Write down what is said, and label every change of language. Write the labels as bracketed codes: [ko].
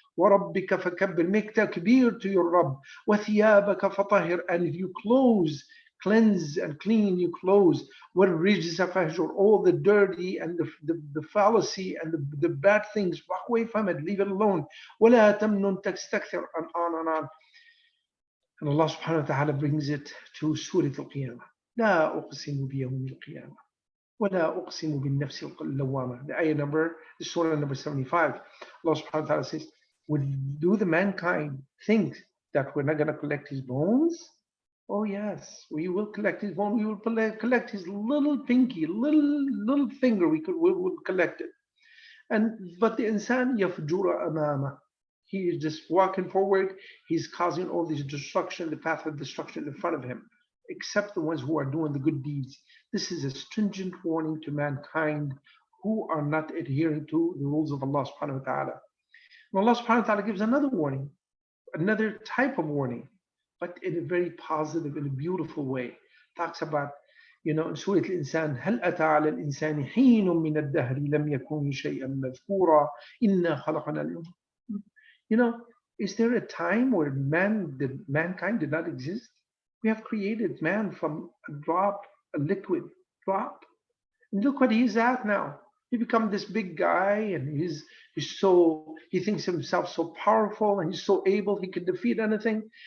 [ar] وَرَبِّكَ فَكَبِّرْ, [en] make takbir to your Rabb. [ar] وَثِيَابَكَ فَطَهِرْ, [en] and you clothes, cleanse and clean your clothes. [ar] وَالرِّجْزَ فَهْجُرْ, [en] all the dirty and the fallacy and the bad things, walk away from it, leave it alone. [ar] وَلَا تَمْنُنْ تَسْتَكْثِرْ, [en] and on and on. And Allah subhanahu wa ta'ala brings it to Surah Al-Qiyamah. [ar] لا أقسم بيوم القيامة ولا أقسم بالنفس اللوامة. [en] The ayah number, the surah number 75. Allah subhanahu wa ta'ala says, do the mankind think that we're not going to collect his bones? Oh yes, we will collect his bone. We will collect his little pinky, little finger. We will collect it. But the insan yafjura amama. He is just walking forward. He's causing all this destruction, the path of destruction in front of him, except the ones who are doing the good deeds. This is a stringent warning to mankind who are not adhering to the rules of Allah subhanahu wa ta'ala. And Allah subhanahu wa ta'ala gives another warning, another type of warning, but in a very positive, in a beautiful way. Talks about, in Surah Al-Insan, [ar] هل أتى على الإنسان حين من الدهر لم يكن شيئا مذكورا إنا خلقنا اليوم. [en] Is there a time where mankind did not exist? We have created man from a drop, a liquid drop. And look what he's at now. He become this big guy, and he thinks himself so powerful, and he's so able, he can defeat anything.